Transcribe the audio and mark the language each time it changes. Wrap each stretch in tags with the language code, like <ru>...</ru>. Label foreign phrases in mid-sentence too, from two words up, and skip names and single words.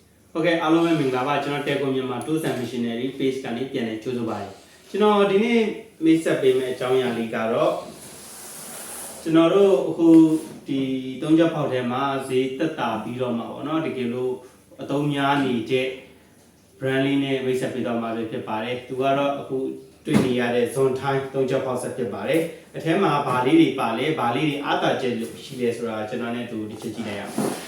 <my>Okay, alo me mingla ba chano Telco Myanmar Tours and Missionary page ကနေပြန်လဲကြိုးစားပါတယ်ကျွန်တော်ဒီနေ့မိတ်ဆက်ပေးမယ့်အကြောင်းအရာလေးကတော့ကျွန်တော်တို့အခုဒီသုံးချက်ဖောက်ထဲမှာဈေးတက်တာပြီးတော့မှာပေါ့နော်တကယ်လို့အသုံးများနေတဲ့ brand လေးနဲ့မိတ်ဆက်ပေးတော့မှာဖြစ်ပါတယ်သူကတော့အခုတွေ့နေရတဲ့ Zhongtai သုံးချက်ဖောက်ဆက်ဖြစ်ပါတယ်အထဲမှာဘာလေးတွေပါလဲဘာလေးတွေအားသာချက်ရှိလဲဆိုတာကျွန်တော်နဲ့တူဒီချက်ကြည့်လိုက်ရအောင်</my>